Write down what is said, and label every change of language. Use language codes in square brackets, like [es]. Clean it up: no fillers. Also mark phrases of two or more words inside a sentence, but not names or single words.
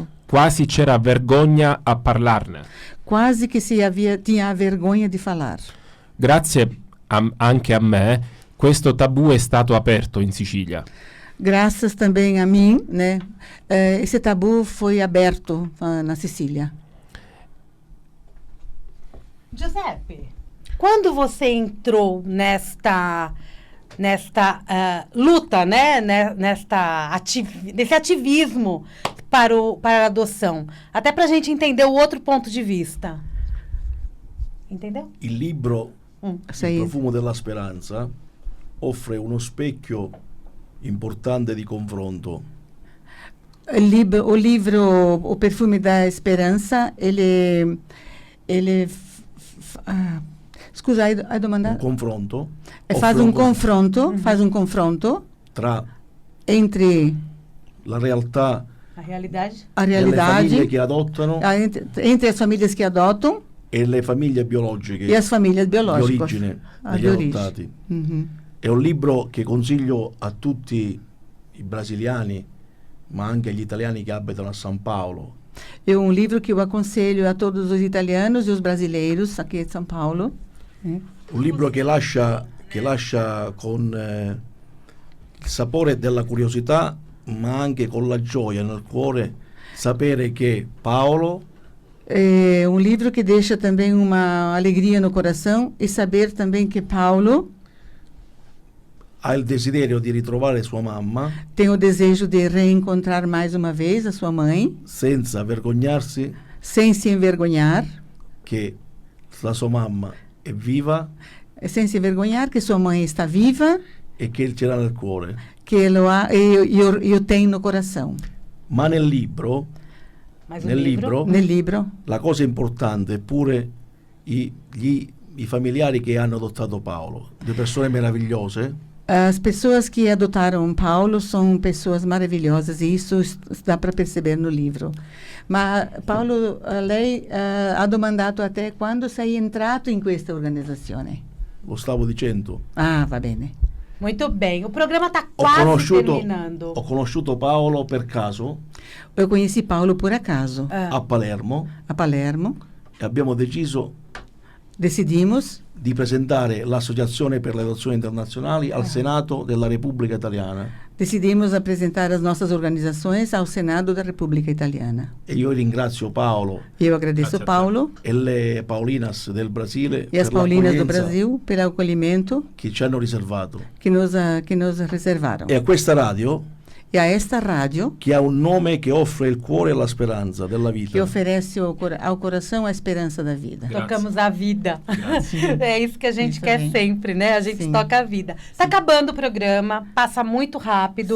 [it] Quasi c'era vergogna a parlarne. [pt] Quase que tinha a vergonha de falar. [it] Grazie anche a me, questo tabù è stato aperto in Sicilia. [pt] Graças também a mim, né? Esse tabu foi aberto na Sicília. Giuseppe, quando você entrou nesta luta, né? Nesse ativismo para a adoção, até para a gente entender o outro ponto de vista. Entendeu? [it] Il libro Il Sei- profumo della speranza offre uno specchio importante di confronto. [pt] O livro O Perfume da Esperança, [it] scusa, hai domandato? Un confronto [pt] Faz [it] offre [pt] um confronto [it] tra [pt] entre [it] la realtà [pt] A realidade. a [it] delle [pt] realidade, [it] famiglie che adottano [pt] entre as famílias que adotam [it] e le famiglie biologiche [pt] e as famílias [it] di [pt] biológicas. [it] origine [pt] Ah, [it] degli di origine. adottati. [pt] Uhum. [it] È un libro che consiglio a tutti i brasiliani, ma anche agli italiani che abitano a San Paolo. [pt] É um livro que eu aconselho a todos os italianos e os brasileiros aqui de São Paulo. [it] Un libro che lascia con il sapore della curiosità, ma anche con la gioia nel cuore, sapere che Paolo [pt] É um livro que deixa também uma alegria no coração e saber também que Paulo [it] ha il desiderio di ritrovare sua mamma [pt] tem o desejo de reencontrar mais uma vez a sua mãe, [it] senza vergognarsi [pt] sem se envergonhar, [it] che la sua mamma è viva [pt] sem se envergonhar que sua mãe está viva, [it] e che ce l'ha nel cuore. [pt] que eu tenho no coração. [it] Ma nel libro, [pt] Mas o [it] nel [pt] livro. [it] libro, [pt] No livro, [it] la cosa importante è pure gli i familiari che hanno adottato Paolo, due persone meravigliose. [pt] As pessoas que adotaram Paulo são pessoas maravilhosas e isso dá para perceber no livro. Mas Paulo, [it] lei ha domandato a te quando sei entrato in questa organizzazione. Lo stavo dicendo. Ah, va bene. [pt] Muito bem. O programa está [it] Ho [pt] quase terminando. [it] conosciuto Paolo per caso [pt] Eu conheci Paulo por acaso, [it] a Palermo [pt] a Palermo. [it] e abbiamo deciso [pt] Decidimos [it] di presentare l'Associazione per le adozioni internazionali al Senato della Repubblica Italiana. [pt] Decidimos apresentar as nossas organizações ao Senado da República Italiana. [it] E io ringrazio Paolo [pt] Eu agradeço [it] Grazie a te. [pt] Paulo [it] e le Paulinas del Brasile [pt] e as [it] per [pt] Paulinas do [it] l'accoglienza [pt] Brasil pelo acolhimento [it] che ci hanno riservato. [pt] que nos reservaram. [it] E a questa radio [pt] E a esta rádio, [it] che ha un nome che offre il cuore e la speranza della [pt] que [it] vita. [pt] oferece ao coração a esperança da vida. [it] Grazie. [pt] Tocamos a vida. É isso que a gente Isso quer aí. sempre, né? A gente Sim. toca a vida. Está acabando o programa, passa muito rápido.